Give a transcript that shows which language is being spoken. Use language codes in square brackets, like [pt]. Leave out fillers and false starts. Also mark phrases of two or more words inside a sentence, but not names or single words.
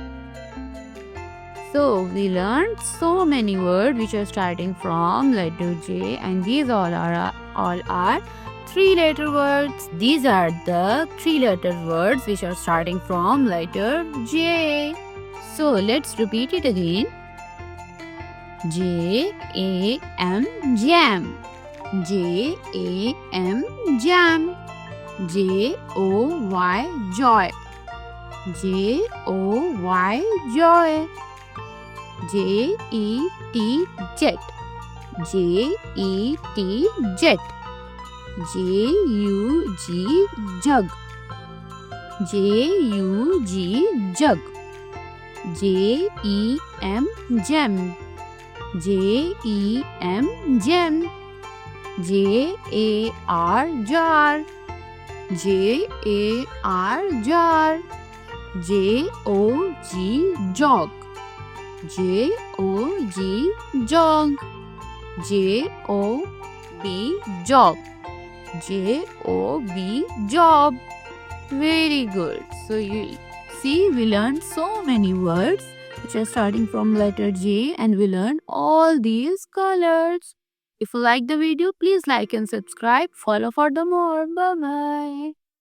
[en] So we learned so many words which are starting from letter J, and these all are three-letter words. These are the three-letter words which are starting from letter J. So let's repeat it again. J-A-M, jam. J-A-M, jam. J-O-Y, joy. J-O-Y, joy. J-E-T, jet. J-E-T, jet. J-U-G, jug. J-U-G, jug. J-E-M, gem. J-E-M, gem. J-A-R, jar. J-A-R, jar. J-O-G, jog. J-O-G, jog. J-O-B, job. J-O-B, job. Very good. So you see, we learned so many words which are starting from letter J, and we learned all these colors. If you like the video, please like and subscribe. Follow for the more. Bye bye.